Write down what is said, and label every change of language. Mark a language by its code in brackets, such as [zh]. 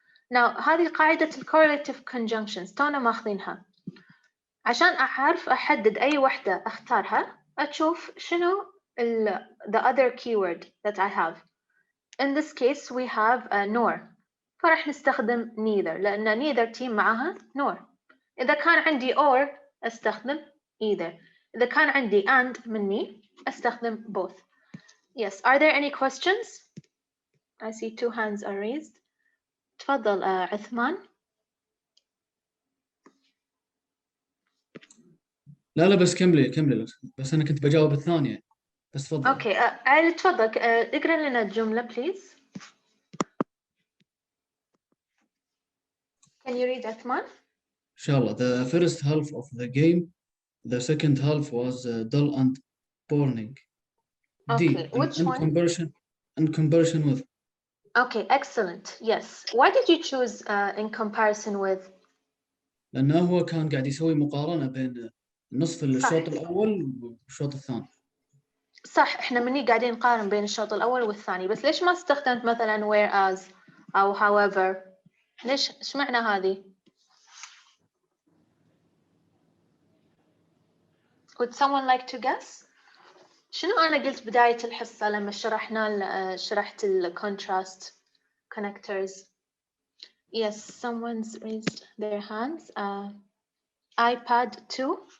[ar] Now, هذه قاعدة correlative conjunctions تونا ماخذينها. عشان أعرف أحدد أي وحدة أختارها, أشوف شنو [en] the other keyword that I have. In this case, we have nor. [ar] فرح نستخدم neither, لأن neither team معها nor. إذا كان عندي or أستخدم either. إذا كان عندي and مني أستخدم both. [en] Yes, are there any questions? I see 2 hands are raised. [ar] تفضل [en] عثمان. [ar] لا بس كملي بس أنا كنت بجاوب الثانية بس تفضل. Okay, عيل تفضل اقرأ لنا الجملة please. [en] Can you read عثمان? [ar] إن شاء الله. [en] The first half of the game, the second half was dull and boring. Okay, which one? In comparison with. Okay, excellent. Yes. Why did you choose in comparison with? [ar] لأنه هو كان قاعد يسوي مقارنة بين نصف الشوط الأول والشوط الثاني. صح، احنا مني قاعدين نقارن بين الشوط الأول والثاني، بس ليش ما استخدمت مثلا whereas أو however؟ ليش اشمعنى هذه؟ [en] Would someone like to guess؟ [ar] شنو أنا قلت بداية الحصة لما شرحت ال contrast connectors؟ [en] Yes, someone's raised their hands. iPad 2.